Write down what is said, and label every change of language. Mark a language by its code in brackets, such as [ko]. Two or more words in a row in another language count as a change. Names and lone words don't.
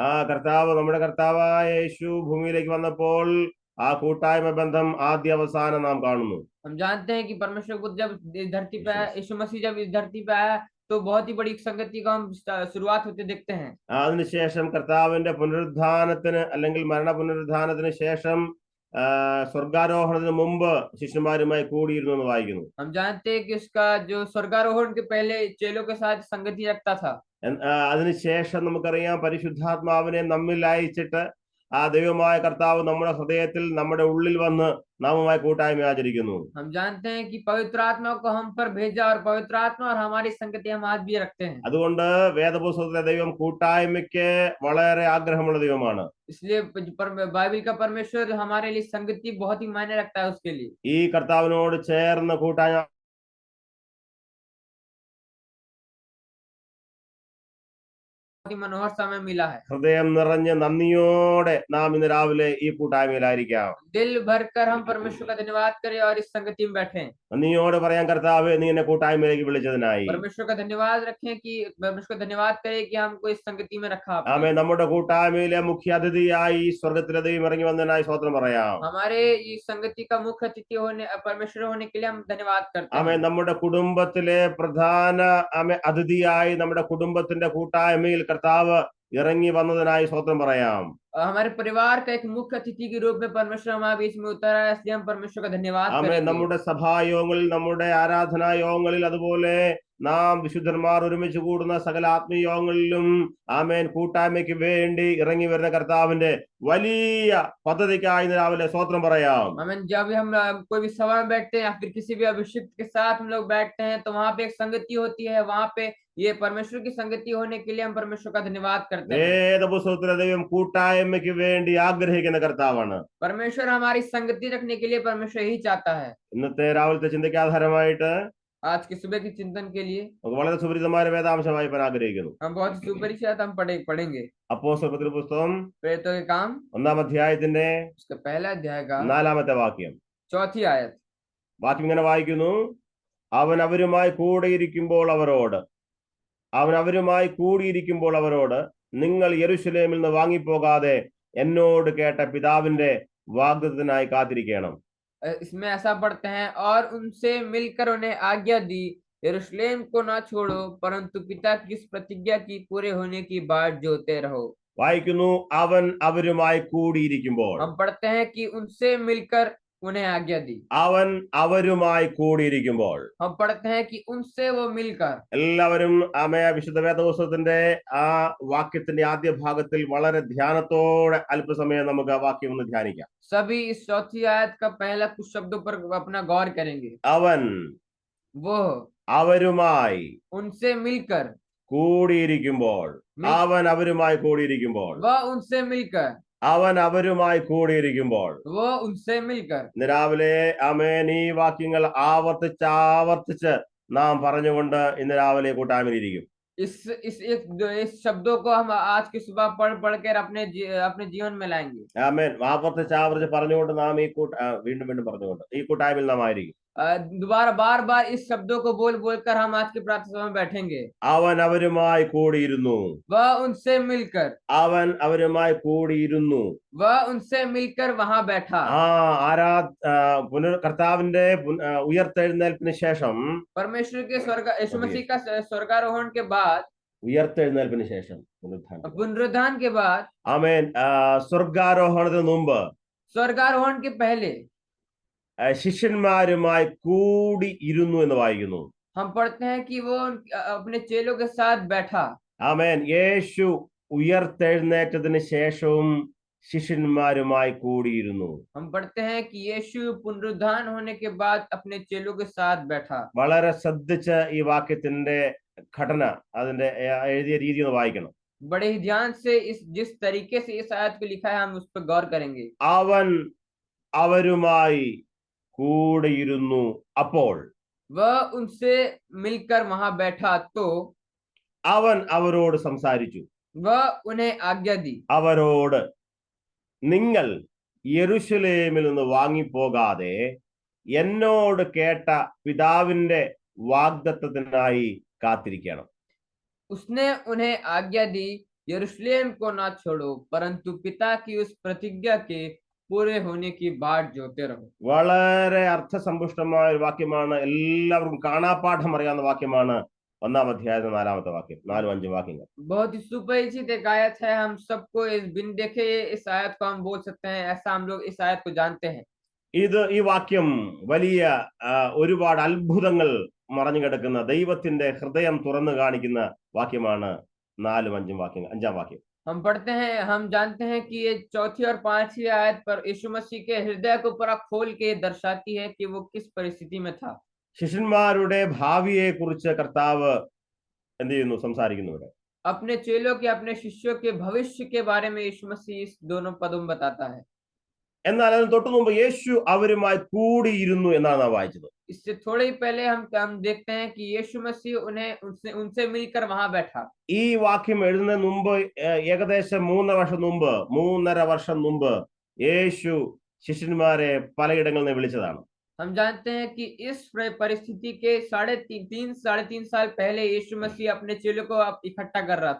[ml] നമ്മുടെ കർത്താവായ യേശു ഭൂമിയിലേക്ക് വന്നപ്പോൾ ആ കൂട്ടായ്മ ബന്ധം ആദ്യ അവസാനം നാം കാണുന്നു. [hi] हम जानते हैं कि परमेश्वर को जब इस धरती पे आया, यीशु मसीह जब इस धरती पे आया तो बहुत ही बड़ी संगति का हम शुरुआत होते देखते हैं। [ml] അതിനുശേഷം കർത്താവിന്റെ പുനരുദ്ധാനത്തിന് അല്ലെങ്കിൽ മരണ പുനരുദ്ധാനത്തിന് ശേഷം സ്വർഗാരോഹണത്തിന് മുമ്പ് ശിഷ്യന്മാരുമായി കൂടിയിരുന്നു എന്ന് വായിക്കുന്നു. [hi] हम जानते हैं कि उसका जो स्वर्गारोहण के पहले चेलों के साथ संगति रखता था। [ml] അതിനുശേഷം നമുക്കറിയാം, പരിശുദ്ധാത്മാവിനെ നമ്മിൽ അയച്ചിട്ട് ആ ദൈവമായ കർത്താവ് നമ്മുടെ ഹൃദയത്തിൽ നമ്മുടെ ഉള്ളിൽ വന്ന് നാമുമായി കൂട്ടായ്മ ആചരിക്കുന്നു. [hi] हम जानते हैं कि पवित्र आत्मा को हम पर भेजा और पवित्र आत्मा और हमारी संगति हम आज भी रखते हैं। [ml] അതുകൊണ്ട് വേദപുസ്തകത്തിലെ ദൈവം കൂട്ടായ്മയ്ക്ക് വളരെ ആഗ്രഹമുള്ള ദൈവമാണ്. [hi] इसलिए बाइबल का परमेश्वर हमारे लिए संगति बहुत ही मायने रखता है उसके लिए। [ml] ഈ കർത്താവിനോട് ചേർന്ന് കൂട്ടായ്മ [hi] मनोहर समय मिला है। [ml] ഹൃദയം നിറഞ്ഞ് നന്ദിയോടെ നാം ഇന്ന് രാവിലെ ഈ കൂട്ടായ്മയിലായിരിക്കാം. [hi] दिल भरकर हम परमेश्वर का धन्यवाद करें और इस संगति में बैठे। [ml] നന്ദിയോടെ പറയാൻ, കർത്താവേ, നീ എന്നെ കൂട്ടായ്മയിലേക്ക് വിളിച്ചതിനായി. [hi] परमेश्वर का धन्यवाद रखें कि परमेश्वर का धन्यवाद करें कि हमको इस संगति में रखा। [ml] ആമേൻ. നമ്മുടെ കൂട്ടായ്മയിലെ മുഖ്യ അതിഥിയായി സ്വർഗത്തിലെ ദൈവം ഇറങ്ങി വന്നതിനായി സ്തോത്രം പറയാം. [hi] हमारे इस संगति का मुख्य अतिथि होने परमेश्वर होने के लिए हम धन्यवाद करते हैं। [ml] ആമേൻ. നമ്മുടെ കുടുംബത്തിലെ പ്രധാന അതിഥിയായി നമ്മുടെ കുടുംബത്തിന്റെ കൂട്ടായ്മയിൽ കർത്താവ് ഇറങ്ങി വന്നതിനായി സ്തോത്രം പറയാം. [hi] हमारे परिवार का एक मुख्य अतिथि के रूप में परमेश्वर हमारे बीच में उतरा है, इसलिए हम परमेश्वर का धन्यवाद [ml] ആമേൻ. നമ്മുടെ സഭായോഗങ്ങളിൽ, നമ്മുടെ ആരാധനാ യോഗങ്ങളിൽ, അതുപോലെ നാം വിശുദ്ധന്മാർ ഒരുമിച്ച് കൂടുന്ന സകല ആത്മീയങ്ങളിലും ആമേൻ കൂട്ടായ്മയ്ക്ക് വേണ്ടി ഇറങ്ങി വരുന്ന കർത്താവിന്റെ വലിയ പദ്ധതിക്കായി രാവിലെ സ്തോത്രം പറയാം. [hi] आमीन। जब भी हम कोई भी सभा में बैठते हैं या फिर किसी भी अभिषिक्त के साथ हम लोग बैठते हैं तो वहां पे एक संगति होती है, वहां पे ये परमेश्वर की संगति होने के लिए हम परमेश्वर का धन्यवाद करते हैं। [ml] വേദപുസ്തകത്തിലെ ദൈവം കൂട്ടായ്മയ്ക്ക് വേണ്ടി ആഗ്രഹിക്കുന്ന കർത്താവാണ്. [hi] परमेश्वर हमारी संगति रखने के लिए परमेश्वर यही चाहता है। [ml] ഇന്നത്തെ രാവിലത്തെ ചിന്തയ്ക്ക് ആധാരമായിട്ട് [hi] आज की सुबह के चिंतन के लिए [ml] വളരെ സുപരിതമായ വേദാംശം വായിപ്പാൻ ആഗ്രഹിക്കുന്നു. [hi] हम बहुत ही सुपरिचित हम पढ़ेंगे [ml] അപ്പോസ്തലരുടെ പുസ്തകം [hi] प्रेरितों के काम [ml] 1-ാം അധ്യായത്തിന്റെ [hi] उसका पहला अध्याय का [ml] 4-ാമത്തെ വാക്യം. [hi] चौथी आयत। [ml] വാക്യം ഇങ്ങനെ വായിക്കുന്നു: അവൻ അവരുമായി കൂടിയിരിക്കുമ്പോൾ അവരോട് നിങ്ങൾ യെരൂശലേമിൽ നിന്ന് വാങ്ങിപ്പോകാതെ എന്നോട് കേട്ട പിതാവിന്റെ വാഗ്ദത്തത്തിനായി കാത്തിരിക്കണം. [hi] इसमें ऐसा पढ़ते हैं, और उनसे मिलकर उन्हें आज्ञा दी, यरूशलेम को ना छोड़ो परंतु पिता की इस प्रतिज्ञा की पूरे होने की बाट जोते रहो। [ml] വായിക്കുന്നു, അവൻ അവരുമായി കൂടിയിരിക്കുമ്പോൾ. [hi] हम पढ़ते हैं कि उनसे मिलकर उन्हें आज्ञा दी। [ml] അവൻ അവരുമായി കൂടിയിരിക്കുമ്പോൾ. [hi] हम पढ़ते हैं कि उनसे वो मिलकर। [ml] എല്ലാവരും വിശുദ്ധ വേദപുസ്തകത്തിന്റെ ആ വാക്യത്തിന്റെ ആദ്യ ഭാഗത്തിൽ വളരെ ധ്യാനത്തോടെ അല്പസമയം നമുക്ക് ആ വാക്യം ഒന്ന് ധ്യാനിക്കാം. [hi] सभी इस चौथी आयत का पहला कुछ शब्दों पर अपना गौर करेंगे। [ml] അവൻ [hi] वो [ml] അവരുമായി [hi] उनसे मिलकर [ml] കൂടിയിരിക്കുമ്പോൾ [hi] मिल [ml] അവൻ അവരുമായി കൂടിയിരിക്കുമ്പോൾ [hi] वह उनसे मिलकर [ml] അവൻ അവരുമായി കൂടിയിരിക്കുമ്പോൾ [hi] वो उनसे मिलकर [ml] ഇന്ന് രാവിലെ ആമേൻ ഈ വാക്യങ്ങൾ ആവർത്തിച്ച് നാം പറഞ്ഞുകൊണ്ട് ഇന്ന് രാവിലെ കൂട്ടായ്മയിലിരിക്കും. [hi] इस शब्दों को हम आज की सुबह पढ़ कर अपने जीवन में लाएंगे. [ml] ആമേൻ ആവർത്തിച്ച് പറഞ്ഞുകൊണ്ട് നാം ഈ വീണ്ടും പറഞ്ഞുകൊണ്ട് ഈ കൂട്ടായ്മയിൽ നാം ആയിരിക്കും. [hi] दोबारा बार इस शब्दों को बोल कर हम आज की प्रार्थना सभा में बैठेंगे. [ml] അവൻ അവരുമായി കൂടിയിരുന്നു. [hi] वह उनसे मिलकर [ml] അവൻ അവരുമായി കൂടിയിരുന്നു. [hi] वह उनसे मिलकर वहां बैठा. [ml] കർത്താവിന്റെ ഉയർത്തെഴുന്നേൽപ്പിന് ശേഷം [hi] परमेश्वर के यीशु मसीह का स्वर्गारोहण के बाद [ml] ഉയർത്തെഴുന്നേൽപ്പിന് ശേഷം [hi] पुनरुत्थान के बाद [ml] ആമേൻ സ്വർഗാരോഹണത്തിന് മുമ്പ് [hi] स्वर्गारोहण के पहले [ml] ശിഷ്യന്മാരുമായി കൂടി ഇരുന്നു എന്ന് വായിക്കുന്നു. [hi] हम पढ़ते हैं कि वो अपने चेलों के साथ बैठा. [ml] ആമേൻ യേശു ഉയർത്തെഴുന്നേറ്റതിന് ശേഷവും ശിഷ്യന്മാരുമായി കൂടിയിരുന്നു. [hi] हम पढ़ते हैं कि यीशु पुनरुत्थान होने के बाद अपने चेलों के साथ बैठा. [ml] വളരെ ശ്രദ്ധിച്ച് ഈ വാക്യത്തിന്റെ ഘടന അതിന്റെ എഴുതിയ രീതി ഒന്ന് വായിക്കണം. [hi] बड़े ही ध्यान से जिस तरीके से इस आयत को लिखा है हम उस पर गौर करेंगे. [ml] അവൻ അവരുമായി കൂടിയിരുന്നു. അപ്പോൾ [hi] वह उनसे मिलकर वहां बैठा तो [ml] അവൻ അവരോട് സംസാരിച്ചു. [hi] वह उन्हें आज्ञा दी. [ml] അവരോട് നിങ്ങൾ യെരൂശലേമിൽ നിന്ന് വാങ്ങിപ്പോകാതെ എന്നോട് കേട്ട പിതാവിന്റെ വാഗ്ദത്തത്തിനായി കാത്തിരിക്കണം. [hi] उसने उन्हें आज्ञा दी यरूशलेम को ना छोड़ो परंतु पिता की उस प्रतिज्ञा के पूरे होने की बाट जोते रहो. [ml] വളരെ അർത്ഥസമ്പുഷ്ടമായ ഒരു വാക്യമാണ്. എല്ലാവർക്കും കാണാപ്പാഠം അറിയാവുന്ന വാക്യമാണ്. 1-ാം അധ്യായത്തിന്റെ 4-ാമത്തെ വാക്യം, 4-5 വാക്യങ്ങൾ. [hi] बहुत ही सुपरिचित एक आयत है. हम सबको इस बिन देखे इस आयत को हम बोल सकते हैं. ऐसा हम लोग इस आयत को जानते हैं. [ml] ഈ വാക്യം വലിയ ഒരുപാട് അത്ഭുതങ്ങൾ മറഞ്ഞു കിടക്കുന്ന ദൈവത്തിന്റെ ഹൃദയം തുറന്നു കാണിക്കുന്ന വാക്യമാണ് 4-5 വാക്യങ്ങൾ. 5-ാം വാക്യം [hi] हम पढ़ते हैं, हम जानते हैं कि ये चौथी और 5वीं आयत पर यीशु मसीह के हृदय को पूरा खोल के दर्शाती है कि वो किस परिस्थिति में था. [ml] ശിഷ്യന്മാരുടെ ഭാവിയെ കുറിച്ച് കർത്താവ് എന്ത് ചെയ്യുന്നു? സംസാരിക്കുന്നു. ഇവിടെ [hi] अपने चेलों के अपने शिष्यों के भविष्य के बारे में यीशु मसीह इस दोनों पदों में बताता है. [ml] എന്നാൽ അതിന് തൊട്ടു മുമ്പ് യേശു അവരുമായി കൂടിയിരുന്നു എന്നാണ് നാം വായിച്ചത്. [hi] इससे थोड़े ही पहले हम देखते हैं कि यीशु मसीह उनसे मिलकर वहां बैठा. [ml] ഈ വാക്യം എഴുതുന്നതിന് മുമ്പ് ഏകദേശം 3.5 വർഷം മുമ്പ് യേശു ശിഷ്യന്മാരെ പലയിടങ്ങളിൽ നിന്ന് വിളിച്ചതാണ്. [hi] हम जानते हैं कि इस परिस्थिति के 3.5 साल पहले यीशु मसीह अपने चेलों को इकट्ठा कर रहा था.